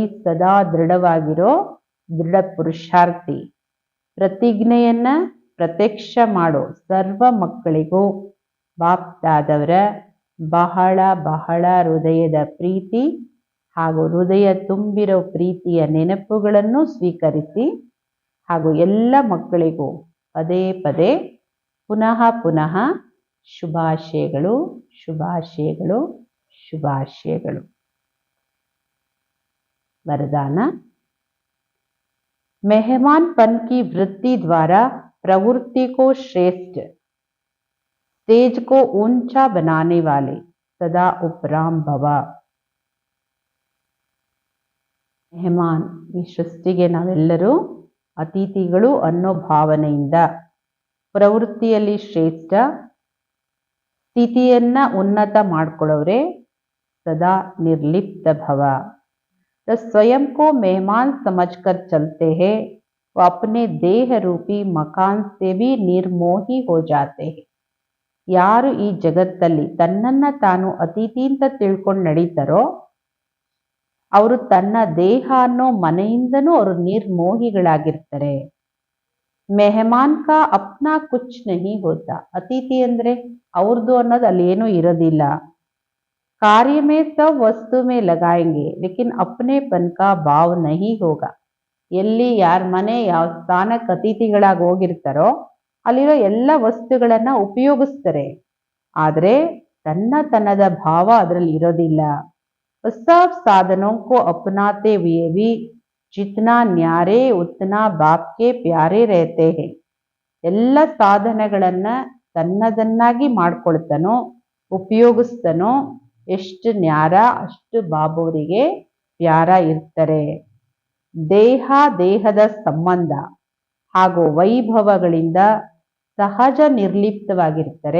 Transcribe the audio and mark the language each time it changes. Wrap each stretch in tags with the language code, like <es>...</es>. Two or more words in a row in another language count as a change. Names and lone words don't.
<kn>ಸದಾ ದೃಢವಾಗಿರೋ ದೃಢ ಪುರುಷಾರ್ಥಿ, ಪ್ರತಿಜ್ಞೆಯನ್ನ ಪ್ರತ್ಯಕ್ಷ ಮಾಡೋ ಸರ್ವ ಮಕ್ಕಳಿಗೂ ಬಾಪ್ದಾದವರ ಬಹಳ ಬಹಳ ಹೃದಯದ ಪ್ರೀತಿ ಹಾಗೂ ಹೃದಯ ತುಂಬಿರೋ ಪ್ರೀತಿಯ ನೆನಪುಗಳನ್ನು ಸ್ವೀಕರಿಸಿ, ಹಾಗೂ ಎಲ್ಲ ಮಕ್ಕಳಿಗೂ ಪದೇ ಪದೇ ಪುನಃ ಪುನಃ ಶುಭಾಶಯಗಳು, ಶುಭಾಶಯಗಳು, ಶುಭಾಶಯಗಳು.</kn> <hi>वरदान, मेहमानपन की वृत्ति द्वारा प्रवृत्ति को श्रेष्ठ, स्टेज को ऊंचा बनाने वाले सदा उपराम भव.</hi> <kn>ಮೆಹಮಾನ್, ಈ ಸೃಷ್ಟಿಗೆ ನಾವೆಲ್ಲರೂ ಅತಿಥಿಗಳು ಅನ್ನೋ ಭಾವನೆಯಿಂದ ಪ್ರವೃತ್ತಿಯಲ್ಲಿ ಶ್ರೇಷ್ಠ, ಸ್ಥಿತಿಯನ್ನ ಉನ್ನತ ಮಾಡ್ಕೊಳ್ಳೋರೆ ಸದಾ ನಿರ್ಲಿಪ್ತ ಭವ.</kn> <hi>तो स्वयं को मेहमान समझकर चलते हैं, वो अपने देह रूपी मकान से भी निर्मोही हो जाते हैं.</hi> <kn>ಯಾರು ಈ ಜಗತ್ತಲ್ಲಿ ತನ್ನನ್ನ ತಾನು ಅತಿಥಿ ಅಂತ ತಿಳ್ಕೊಂಡು ನಡೀತಾರೋ ಅವರು ತನ್ನ ದೇಹ ಅನ್ನೋ ಮನೆಯಿಂದನೂ ಅವರು ನಿರ್ಮೋಹಿಗಳಾಗಿರ್ತಾರೆ.</kn> <hi>मेहमान का अपना कुछ नहीं होता,</hi> <kn>ಅತಿಥಿ ಅಂದ್ರೆ ಅವ್ರದ್ದು ಅನ್ನೋದು ಅಲ್ಲಿ ಏನೂ ಇರೋದಿಲ್ಲ.</kn> <hi>कार्य में सब वस्तु में लगाएंगे लेकिन अपनेपन का भाव नहीं होगा.</hi> <kn>ಎಲ್ಲಿ ಯಾರ ಮನೆ ಯಾವ ಸ್ಥಾನಕ್ಕೆ ಅತಿಥಿಗಳಾಗಿ ಹೋಗಿರ್ತಾರೋ ಅಲ್ಲಿರೋ ಎಲ್ಲ ವಸ್ತುಗಳನ್ನ ಉಪಯೋಗಿಸ್ತಾರೆ, ಆದರೆ ತನ್ನತನದ ಭಾವ ಅದರಲ್ಲಿ ಇರೋದಿಲ್ಲ.</kn> <hi>सब साधनों को अपनाते हुए भी जितना न्यारे उतना बाप के प्यारे रहते हैं.</hi> <kn>ಎಲ್ಲ ಸಾಧನಗಳನ್ನ ತನ್ನದನ್ನಾಗಿ ಮಾಡ್ಕೊಳ್ತಾನೋ ಉಪಯೋಗಿಸ್ತಾನೋ ಎಷ್ಟು ನ್ಯಾರ ಅಷ್ಟು ಬಾಬುವರಿಗೆ ಪ್ಯಾರ ಇರ್ತಾರೆ. ದೇಹ ದೇಹದ ಸಂಬಂಧ ಹಾಗೂ ವೈಭವಗಳಿಂದ ಸಹಜ ನಿರ್ಲಿಪ್ತವಾಗಿರ್ತಾರೆ.</kn>